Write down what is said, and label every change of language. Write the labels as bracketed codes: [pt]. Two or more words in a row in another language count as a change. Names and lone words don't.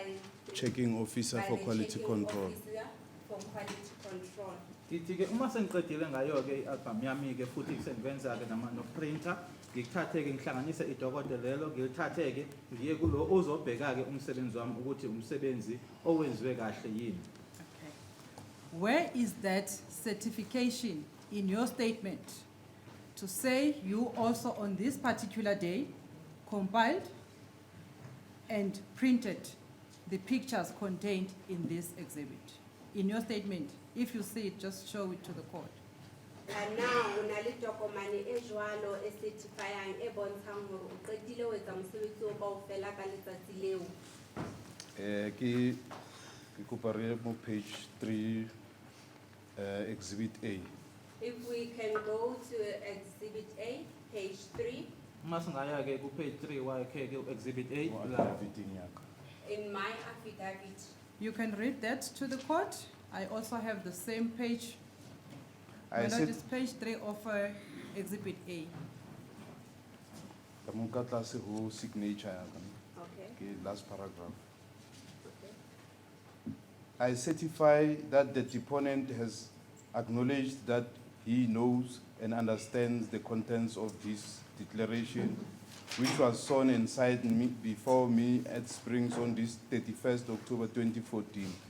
[en] Checking officer by for the quality checking control. officer for quality control. [zu] Ithi-ke uma sengiqedile ngayo-ke i-album yami-ke futhi sengiwenza-ke nokuprinta, ngikuthathe-ke ngihlanganise idokodo lelo, ngilithathe-ke ngiye kulo ozobheka-ke umsebenzi wami ukuthi umsebenzi owenziwe kahle yini. [en] Okay. Where is that certification in your statement to say you also on this particular day compiled and printed the pictures contained in this exhibit? In your statement, if you see it, just show it to the court. And now [st] una le tokomane e jwalo e certifying e bontshang hore o qetile ho etsa mosebetsi o kaofela ka letsatsi leo. Ke kopa re mo [en] page 3 exhibit A. If we can go to Exhibit A, page 3, [zu] Uma singaya-ke ku-page 3 wakhe-ke u-exhibit A [st] Mo la. affidavit ya ka. [en] in my affidavit. You can read that to the court. I also have the same page. I My said lord, it's page 3 of Exhibit A. [st] ka mo ka tlase ho signature ya ka. [en] Okay. Okay, last paragraph. Okay. I certify that the deponent has acknowledged that he knows and understands the contents of this declaration, which was sworn and signed before me at Springs on this 31st October 2014.